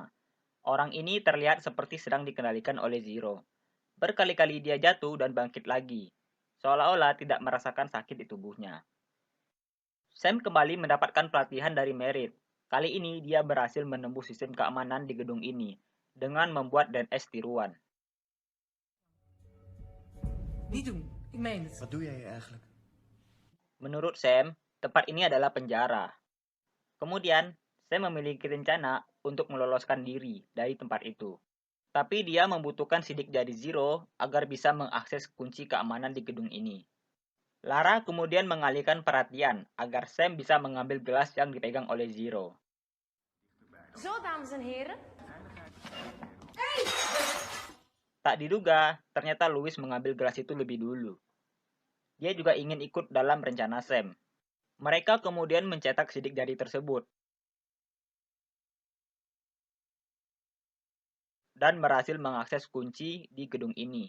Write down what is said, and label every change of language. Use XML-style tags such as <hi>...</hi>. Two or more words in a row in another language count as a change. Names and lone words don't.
<id>Orang ini terlihat seperti sedang dikendalikan oleh Zero. Berkali-kali dia jatuh dan bangkit lagi, seolah-olah tidak merasakan sakit di tubuhnya. Sam kembali mendapatkan pelatihan dari Merit. Kali ini dia berhasil menembus sistem keamanan di gedung ini dengan membuat DNS tiruan.</id> <nl>Niet doen. Ik meen het. Wat doe jij hier eigenlijk?</nl> <id>Menurut Sam, tempat ini adalah penjara. Kemudian, Sam memiliki rencana untuk meloloskan diri dari tempat itu. Tapi dia membutuhkan sidik jari Zero agar bisa mengakses kunci keamanan di gedung ini. Lara kemudian mengalihkan perhatian agar Sam bisa mengambil gelas yang dipegang oleh Zero.</id> <nl>Zo, dames en heren.</nl> <id>Tak diduga, ternyata Louis mengambil gelas itu lebih dulu. Dia juga ingin ikut dalam rencana Sam. Mereka kemudian mencetak sidik jari tersebut. Dan berhasil mengakses kunci di gedung ini.</id>